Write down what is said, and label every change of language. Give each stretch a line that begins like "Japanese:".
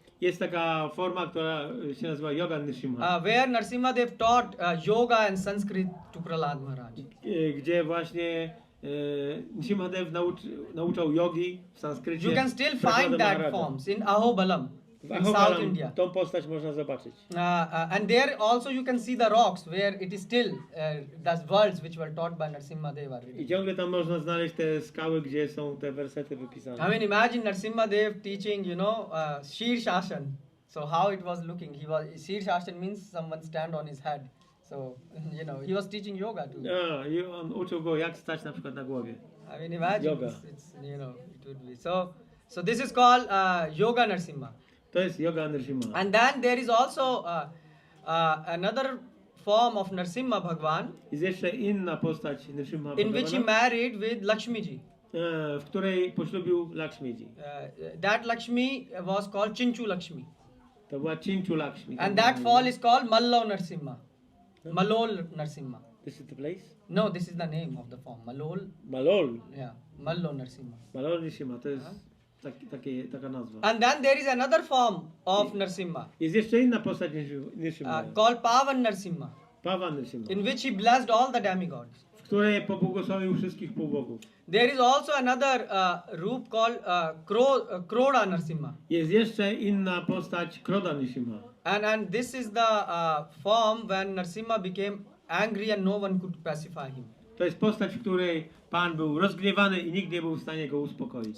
Polish: Jest taka forma, która się nazywa Yoga Nrsimha,
English: where Nrsimhadev taught yoga and Sanskrit to Prahlad Maharaj.
Polish: gdzie właśnie Nrsimhadev nauczał jogi w sanskrycie.
English: You can still
Polish: Prahlada
English: find that
Polish: Maharaja.
English: forms in Ahobalam
Polish: W
English: in South
Polish: Ahobalam
English: India.
Polish: tą postać można zobaczyć.
English: And there also you can see the rocks where it is still those words which were taught by Nrsimhadeva.
Polish: I ciągle tam można znaleźć te skały, gdzie są te wersety wypisane.
English: I mean, imagine Nrsimhadev teaching, Shir Shashan. So how it was looking? Shir Shashan means someone stand on his head. So, he was teaching yoga too.
Polish: I on uczył go, jak stać na przykład na głowie.
English: I mean, imagine. Yoga. It's, it would be. So this is called Yoga Nrsimha.
Polish: To jest yoga Nrsimha.
English: And then there is also another form of Nrsimha Bhagwan
Polish: Jest jeszcze inna postać Nrsimha
English: in which he married with Lakshmiji.
Polish: w której poślubił Lakshmiji.
English: That Lakshmi was called Chinchu Lakshmi.
Polish: To była Chinchu Lakshmi.
English: And that fall is called Mallo Nrsimha.
Polish: Malol Nrsimha.
English: This is the place? No, this is the name of the form. Malol. Malol. Yeah, Mallo Nrsimha.
Polish: Malol Nrsimha, to jest taka nazwa.
English: And then there is another form of Nrsimha
Polish: Jest jeszcze inna postać Nrsimha.
English: called Pavan Nrsimha,
Polish: Pavan Nrsimha,
English: in which he blessed all the demigods.
Polish: w której pobłogosławił wszystkich półbogów.
English: There is also another roop called Kroda Nrsimha.
Polish: Jest jeszcze inna postać Kroda Nrsimha.
English: And this is the form when Nrsimha became angry and no one could pacify him.
Polish: To jest postać, w której Pan był rozgniewany i nikt nie był w stanie go uspokoić.